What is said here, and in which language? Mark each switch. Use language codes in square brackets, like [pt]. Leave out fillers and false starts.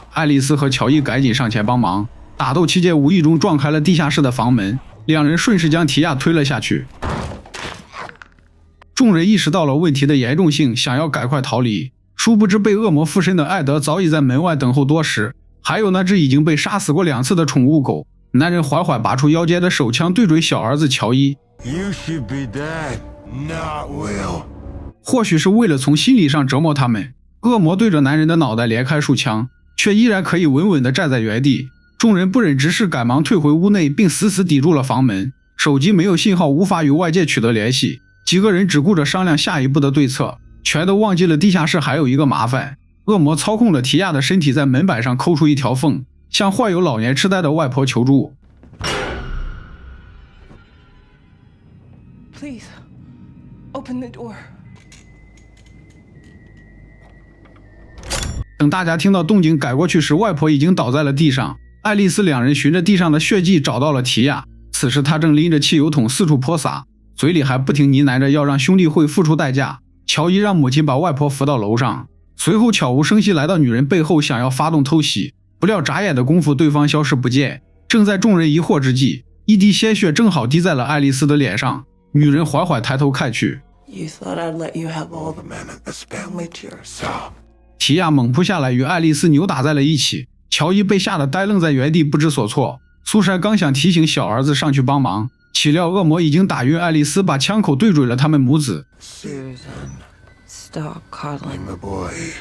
[zh] 愛麗絲和喬伊趕緊上前幫忙，打鬥期間無意中撞開了地下室的房門，兩人順勢將提亞推了下去。眾人意識到了問題的嚴重性，想要趕快逃離，殊不知被惡魔附身的艾德早已在門外等候多時，還有那只已經被殺死過2次的寵物狗。男人緩緩拔出腰間的手槍，對準小兒子喬伊。 [en] You should be dead, not Will. [zh] 或許是為了從心理上折磨他們，惡魔對着男人的腦袋連開數槍，卻依然可以穩穩地站在原地。眾人不忍直視，趕忙退回屋內，並死死抵住了房門。手機沒有信號，無法與外界取得聯繫。幾個人只顧着商量下一步的對策，全都忘記了地下室還有一個麻煩。惡魔操控着提亞的身體在门板上抠出一條縫，向患有老年痴呆的外婆求助。 [en] Please, open the door. [zh] 等大家听到动靜改过去时，外婆已经倒在了地上。爱麗絲兩人循着地上的血跡找到了提亞，此時他正拎着汽油桶四處潑灑，嘴裡還不停呢喃着要讓兄弟會付出代價。喬伊讓母親把外婆扶到樓上，隨後悄無聲息來到女人背後，想要發動偷襲，不料眨眼的功夫對方消失不見。正在眾人疑惑之際，一滴鮮血正好滴在了愛麗絲的臉上，女人緩緩抬頭看去。 [en] You thought I'd let you have all the men in this family to yourself. [zh] 提亞猛撲下來，與愛麗絲扭打在了一起。喬伊被嚇得呆愣在原地，不知所措。蘇珊剛想提醒小兒子上去幫忙，豈料惡魔已經打暈愛麗絲，把槍口對準了他們母子。 [en] Susan, stop coddling The boy.